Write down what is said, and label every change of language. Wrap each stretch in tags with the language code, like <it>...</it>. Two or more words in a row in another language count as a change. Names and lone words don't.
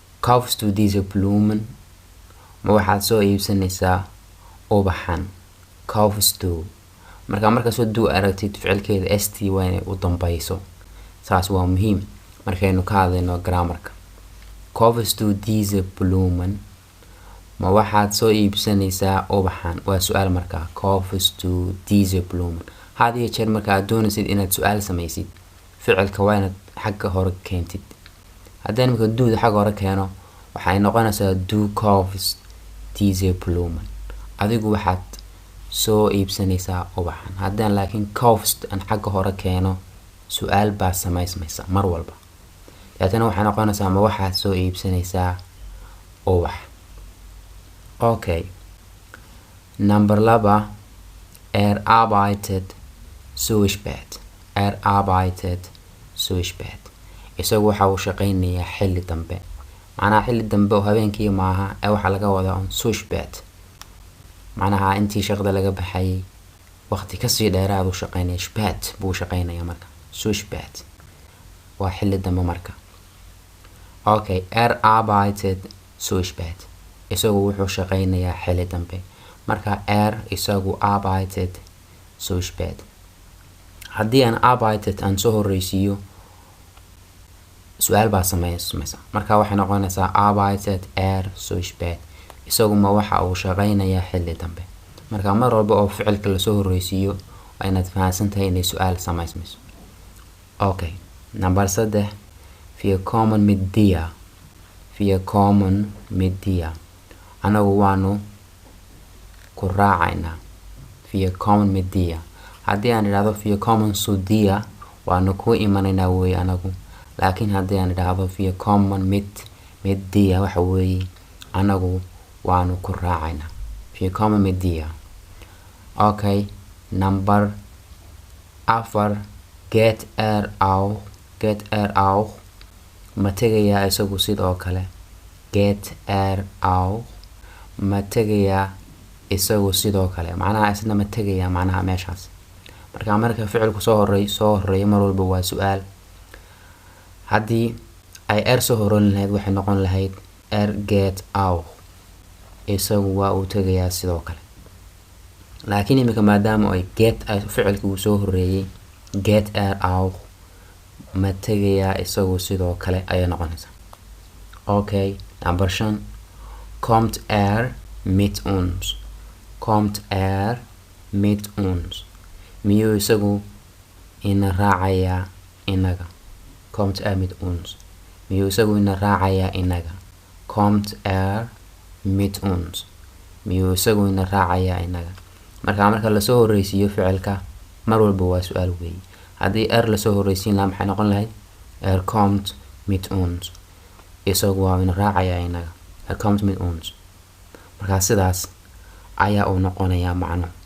<de>kaufst du diese Blumen</de> <so>ma waxaad soo iibsanaysaa ubaxan</so> <de>kaufst du</de> <so>marka soo du aragtid ficilkeeda st waa inay u dambayso saas waa muhiim markaynu ka hadlayno grammarka</so> <de>kaufst du diese Blumen</de> <so>ma waxaad soo iibsanaysaa ubaxan waa su'aal markaa</so> <de>kaufst du diese Blumen</de> <so>hadiyo jeer marka aad doonaysid inaad su'aal samaysid ficilka waa inaad xagga hore keentid haddii marka duuda xagga hore keeno waxay noqonaysaa</so> <de>du kaufst diese Blumen</de> <so>adigu waxaad soo iibsanaysaa ubaxan haddaan laakiin kaufst aan xagga hore keeno su'aal baa samaysmaysa mar walba taasina waxay noqonaysaa ma waxaad soo iibsanaysaa ubax</so> <en>okay number 2</en> <de>arbeitet so spät arbeitet so spät</de> <so>isagu waxa uu shaqaynayaa xilli dambe macnaha xilli dambe oo habeenkii maaha ee waxa laga wadaa</so> <de>so spät</de> <so>macnaha intii shaqada laga baxay waqti ka sii dheeraad uu shaqaynaya spät buu shaqaynayaa marka</so> <de>so spät</de> <so>waa xilli dambe marka okay arbeitet</so> <de>so spät</de> <so>isagu wuxuu shaqaynayaa xilli dambe marka isagu</so> <de>arbeitet so spät</de> <so>haddii aan arbeitet aan soo horeysiiyo su'aal baa samaysmaysa marka waxay noqonaysaa</so> <de>arbeitet so spät</de> <so>isagu ma waxa uu shaqaynayaa xilli dambe marka mar walba oo ficilka la soo horeysiiyo waa inaad fahansantahay inay su'aal samaysmayso</so> <en>okay number 3</en> <de>wir kommen mit dir</de> <so>anagu waanu ku raacaynaa</so> <de>wir kommen mit dir</de> <so>haddii aan idhaahdo</so> <de>wir kommen zu dir</de> <so>waanu ku imanaynaa weeye anagu laakiin haddii aan idhaahdo</so> <de>wir kommen mit dir</de> <so>waxa weeye anagu waanu ku raacaynaa</so> <de>wir kommen mit dir</de> <en>okay number 4</en> <so>geht auch ma tegayaa isagu sidoo kale</so> <de>geht auch</de> <so>ma tegayaa isagu sidoo kale macnaha isna ma tegayaa macnaha meeshaas marka ficilku soo horeeyo mar walba waa su'aal haddii ay soo horan lahayd waxay noqon lahayd</so> <de>geht auch</de> <so>isagu waa uu tegayaa sidoo kale laakiin imika maadaama ay ficilku soo horeeyay</so> <de>geht auch</de> <so>ma tegayaa isagu sidoo kale ayay noqonaysaa</so> <en>okay number 5</en> <so>kommt</so> <de>mit uns</de> <so>miyuu isagu ina raacayaa inaga</so> <de>kommt mit uns</de> <so>miyuu isagu ina raacayaa inaga</so> <de>kommt mit uns</de> <so>miyuu isagu ina raacayaa inaga marka la soo horeysiiyo ficilka mar walba waa su'aal weeye haddii la soo horeysiin lahaa maxay noqon lahayd</so> <de>kommt mit uns</de> <so>isagu waa ina raacayaa inaga</so> <de>kommt mit uns</de> <so>marka sidaas ayaa uu noqonayaa macno</so>